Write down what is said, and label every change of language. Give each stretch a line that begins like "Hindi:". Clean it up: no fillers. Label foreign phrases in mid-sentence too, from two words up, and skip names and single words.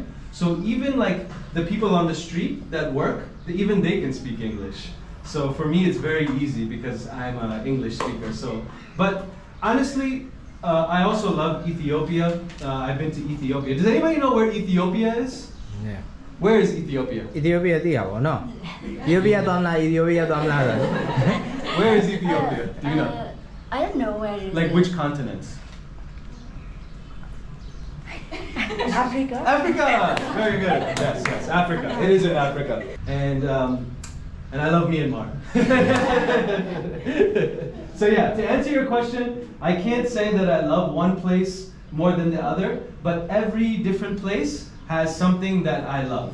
English: So even like the people on the street that work, even they can speak English. So for me, it's very easy because I'm an English speaker. So, but honestly, I also love Ethiopia. I've been to Ethiopia. Does anybody know where Ethiopia is? Yeah. Where is Ethiopia?
Burmese: Ethiopia သိရပါဘောနော် Ethiopia သွားမလား Ethiopia သွားမလား
English: Where is Ethiopia? Do you know? I don't know where it is. Like which continent? Africa? Africa! Very good. Yes, yes, Africa. It is in Africa. And I love Myanmar. So yeah, to answer your question, I can't say that I love one place more than the other, but every different place has something that I love.